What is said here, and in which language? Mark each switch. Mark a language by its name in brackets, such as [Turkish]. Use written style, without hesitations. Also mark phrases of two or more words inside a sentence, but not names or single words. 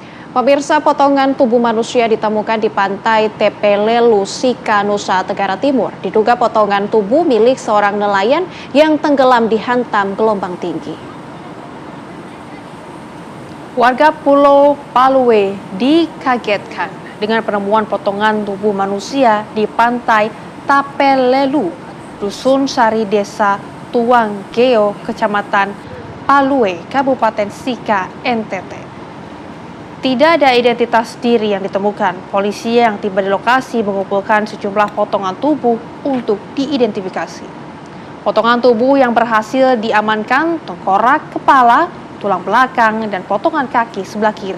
[Indonesian] Pemirsa, potongan tubuh manusia ditemukan di pantai Tepelelu, Sika, Nusa Tenggara Timur. Diduga potongan tubuh milik seorang nelayan yang tenggelam dihantam gelombang tinggi. Warga Pulau Palue dikagetkan dengan penemuan potongan tubuh manusia di pantai Tapelelu, Dusun Sari, Desa Tuanggeo, Kecamatan Palue, Kabupaten Sika, NTT. Tidak ada identitas diri yang ditemukan. Polisi yang tiba di lokasi mengumpulkan sejumlah potongan tubuh untuk diidentifikasi. Potongan tubuh yang berhasil diamankan tengkorak, kepala, tulang belakang, dan potongan kaki sebelah kiri.